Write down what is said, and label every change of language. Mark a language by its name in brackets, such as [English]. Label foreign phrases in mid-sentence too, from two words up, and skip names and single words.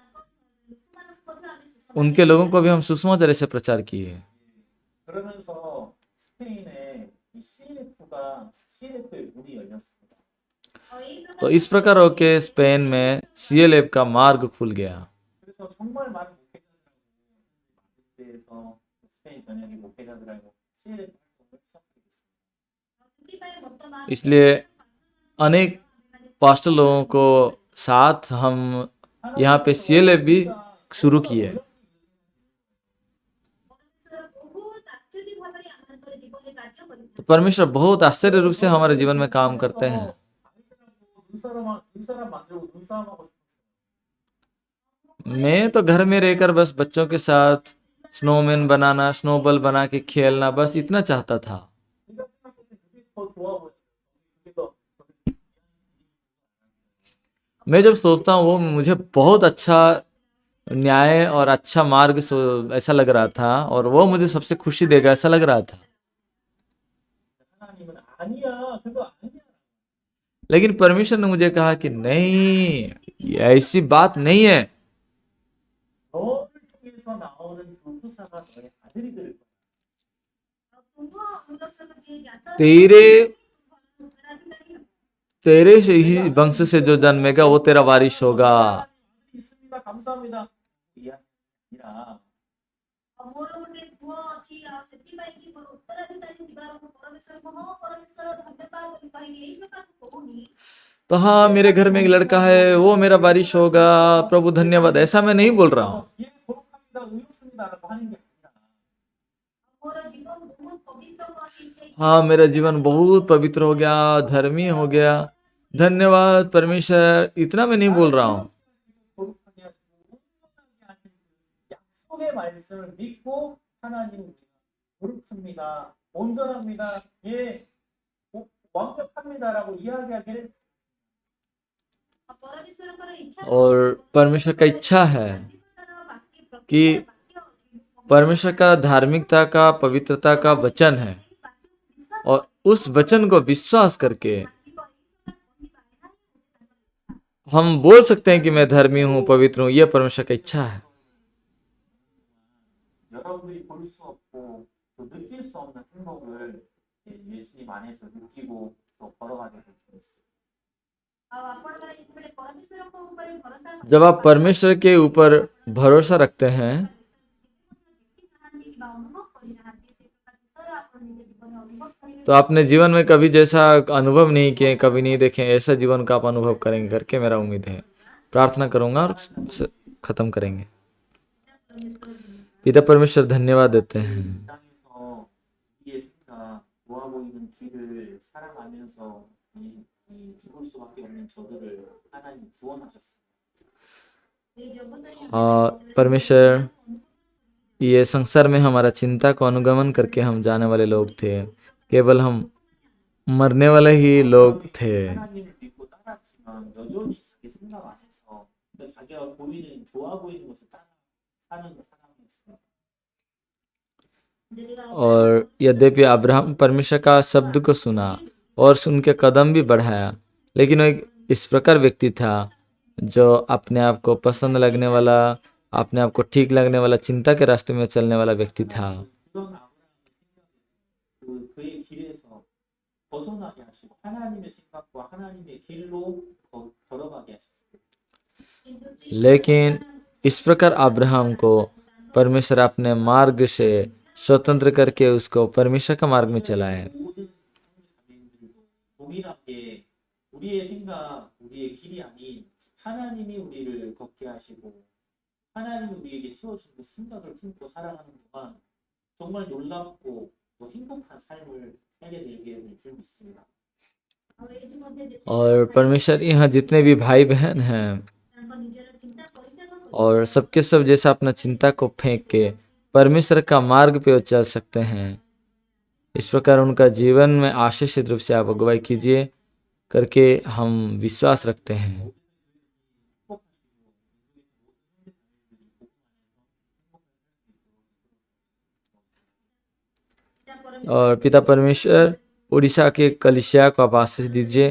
[Hindi] उनके लोगों को भी हम सुसमाचार से प्रचार किए। [Korean] 그러면서 스페인에 이 CNF의 문이 열렸습니다. [Hindi] तो इस प्रकार होके स्पेन में CLF का मार्ग खुल गया। [Korean] 그래서 정말 많은 목회자들하고 스페인 전역의 목회자들하고 CNF 활동을 시작하게 됐습니다. [Hindi] इसलिए अनेक पास्टर लोगों को साथ हम यहाँ पे CLF भी शुरू किए। तो परमेश्वर बहुत आश्चर्य रूप से हमारे जीवन में काम करते हैं। [Korean] 눈사람 만들고 눈싸움하고 싶었어요. [Hindi] मैं तो घर में रहकर बस बच्चों के साथ स्नोमैन बनाना, स्नोबॉल बना के खेलना, बस इतना चाहता था। [Korean] 제가 생각할 때 그게 더 좋아 보였어요. 그게 더 [Hindi] मैं जब सोचता हूँ वो मुझे बहुत अच्छा न्याय और अच्छा मार्ग ऐसा लग रहा था, और वो मुझे सबसे खुशी देगा ऐसा लग रहा था। [Korean] 하나님은 아니야, 그거 아니야. [Hindi] लेकिन परमेश्वर ने मुझे कहा कि नहीं, ये ऐसी बात नहीं है। [Korean] 너를 통해서 나오는 그 후사가 너의 아들이 될 거야. [Hindi] तेरे तेरे से ही वंश से जो जन्मेगा वो तेरा वारिस होगा। [Korean] 아들이 있습니다. 감사합니다. 이야, 아니라 [Odia] ମୋର ଗୋଟେ ପୁଅ ଅଛି ଆଉ ସେଥିପାଇଁ କି ମୋର ଉତ୍ତରାଧିକାରୀ ଥିବାରୁ ପରମେଶ୍ୱରଙ୍କୁ ହଁ ପରମେଶ୍ୱର ଧନ୍ୟବାଦ ବୋଲି କହିକି ଏଇ ପ୍ରକାର କହୁନି। [Hindi] तो हाँ, मेरे घर में एक लड़का है, वो मेरा वारिस होगा, प्रभु धन्यवाद, ऐसा मैं नहीं बोल रहा हूँ। [Korean] 예, 거룩합니다. 의롭습니다라고 하는 게 아니라 [Odia] ମୋର ଜୀବନ ବହୁତ ପବିତ୍ର ଅଛି। [Hindi] हाँ, मेरा जीवन बहुत पवित्र हो गया, धर्मी हो गया, धन्यवाद परमेश्वर, इतना मैं नहीं बोल रहा हूँ। [Korean] 거룩하게 하시고 온전하게 하신 약속의 말씀을 믿고 하나님 우리가 거룩합니다. 온전합니다. 예, 완벽합니다라고 이야기하기를 [Hindi] और परमेश्वर का इच्छा है कि परमेश्वर का धार्मिकता का, पवित्रता का वचन है, और उस वचन को विश्वास करके हम बोल सकते हैं कि मैं धर्मी हूँ, पवित्र हूँ। यह परमेश्वर का इच्छा है। [Korean] 여러분들이 볼 수 없고 또 느낄 수 없는 행복을 예수님 안에서 느끼고 또 걸어가게 될 수 있어요. [Hindi] जब आप परमेश्वर के ऊपर भरोसा रखते हैं तो आपने जीवन में कभी जैसा अनुभव नहीं किए, कभी नहीं देखे, ऐसा जीवन का आप अनुभव करेंगे करके मेरा उम्मीद है। प्रार्थना करूंगा और खत्म करेंगे। पिता परमेश्वर, धन्यवाद देते हैं [Korean] 땅에서 예수가 좋아 보이는 길을 살아가면서 이 죽을 수밖에 없는 저들을 하나님 구원하셨어요. [Hindi] परमेश्वर, ये संसार में हमारा चिंता को अनुगमन करके हम जाने वाले लोग थे, केवल हम मरने वाले ही लोग थे। [Korean] 하나님을 믿고 따랐지만 여전히 자기 생각 안에서 자기가 보이는 좋아 보이는 것을 따라 사는 사람이었습니다. [Hindi] और यद्यपि अब्राहम परमेश्वर का शब्द को सुना और सुन के कदम भी बढ़ाया, लेकिन वो एक इस प्रकार व्यक्ति था जो अपने आप को पसंद लगने वाला, अपने आप को ठीक लगने वाला, चिंता के रास्ते में चलने वाला व्यक्ति था। [Korean] 그런 아브라함의 그의 길에서 벗어나게 하시고 하나님의 생각과 하나님의 길로 걸어가게 하셨어요. [Hindi] लेकिन इस प्रकार अब्राहम को परमेश्वर अपने मार्ग से स्वतंत्र करके उसको परमेश्वर का मार्ग में चलाए। [Korean] 모든 자매님들도 동일하게 우리의 생각, 우리의 길이 아닌 하나님이 우리를 걷게 하시고 하나님이 우리에게 채워주는 그 생각을 품고 살아가는 동안 정말 놀랍고 또 행복한 삶을 살게 되기를 줄 믿습니다. [Odia] ଆଉ ଏଥିମଧ୍ୟ ଯେତେ [Hindi] और परमेश्वर यहाँ जितने भी भाई बहन हैं [Odia] ତାଙ୍କ ନିଜର ଚିନ୍ତା ପରିତ୍ୟାଗ କରି [Hindi] और सबके सब जैसा अपना चिंता को फेंक के परमेश्वर का मार्ग पे वो चल सकते हैं, इस प्रकार उनका जीवन में आशीषित रूप से आप अगुवाई कीजिए करके हम विश्वास रखते हैं। और पिता परमेश्वर उड़ीसा के कलीसिया को आप आशीष दीजिए।